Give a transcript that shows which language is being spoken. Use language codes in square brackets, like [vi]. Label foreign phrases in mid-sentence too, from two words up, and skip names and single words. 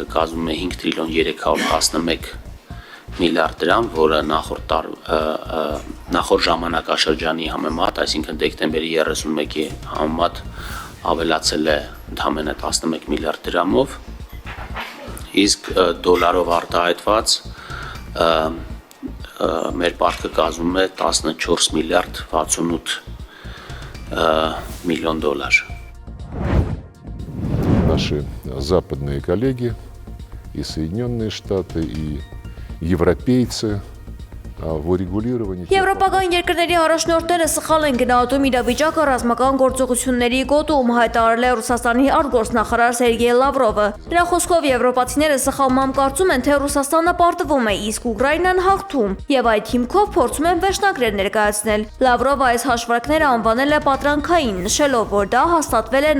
[hy] կազմում է 5 տրիլիոն 311 միլիարդ դրամ, որը նախորդ ժամանակաշրջանի համեմատ, այսինքն դեկտեմբերի 31-ի համեմատ ավելացել է ընդամենը 11 միլիարդ դրամով, իսկ դոլարով արտահայտված մեր պարտքը կազմում է 14 միլիարդ 68 միլիոն դոլար։ [ru] Наши западные коллеги, и Соединенные Штаты, и европейцы в урегулировании... [hy] Եվրոպական երկրների առաջնորդները սխալ են գնահատում իրավիճակը ռազմական գործողությունների գոտում, հայտարարել է Ռուսաստանի արտգործնախարար Սերգեյ Լավրովը։ Նրա խոսքով եվրոպացիները սխալմամբ կարծում են, թե Ռուսաստանը պարտվում է, իսկ Ուկրաինան հաղթում, եւ այդ հիմքով փորձում են վերջնագրեր ներկայացնել։ Լավրովը այս հաշվարկները անվանել է պատրանքային, նշելով, որ դա հաստատվել է